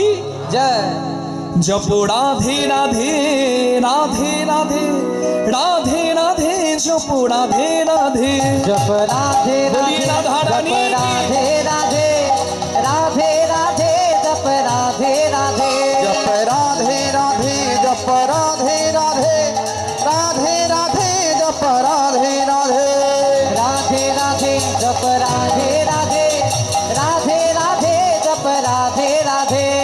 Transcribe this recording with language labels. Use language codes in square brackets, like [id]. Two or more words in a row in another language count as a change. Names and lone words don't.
[bn] জয় জপ রাধে রাধে রাধে রাধে রাধে রাধে জপ রাধে রাধে। জপ রাধে [hi] बोलिए राधा रानी [bn] জপ রাধে রাধে রাধে রাধে জপ রাধে রাধে [hi] जप राधे राधे जप राधे राधे राधे राधे जप राधे राधे राधे राधे जप राधे राधे राधे राधे जप राधे राधे